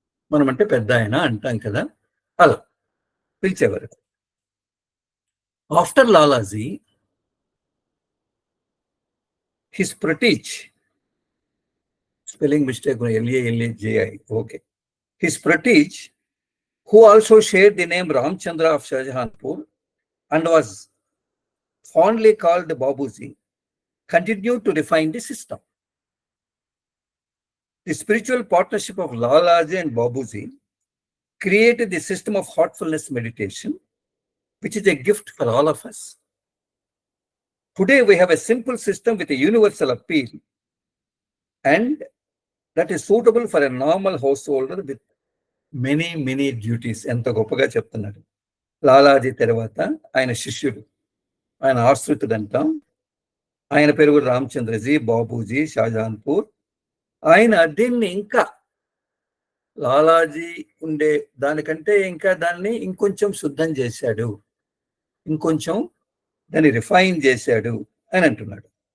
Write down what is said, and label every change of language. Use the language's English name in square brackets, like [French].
[Telugu] మనం అంటే పెద్ద ఆయన అంటాం కదా, అలా పిలిచేవారు. [English] After Lalaji, his protege, spelling mistake, LALAJI, okay. His prateech, who also shared the name Ramchandra of Shahjahanpur and was fondly called Babuji, continued to refine the system. The spiritual partnership of Lalaji and Babuji created the system of heartfulness meditation, which is a gift for all of us. Today we have a simple system with a universal appeal, and that is suitable for a normal householder with many duties. [Telugu] ఎంత గొప్పగా చెప్తున్నాడు. లాలాజీ తర్వాత ఆయన శిష్యుడు, ఆయన ఆశ్రితుడు అంటాం. ఆయన పేరు కూడా రామచంద్రజీ, బాబూజీ, షాజహాన్పూర్. ఆయన దీన్ని ఇంకా లాలాజీ ఉండే దానికంటే ఇంకా దాన్ని ఇంకొంచెం శుద్ధం చేశాడు, ఇంకొంచెం దాన్ని రిఫైన్ చేశాడు అని అంటున్నాడు.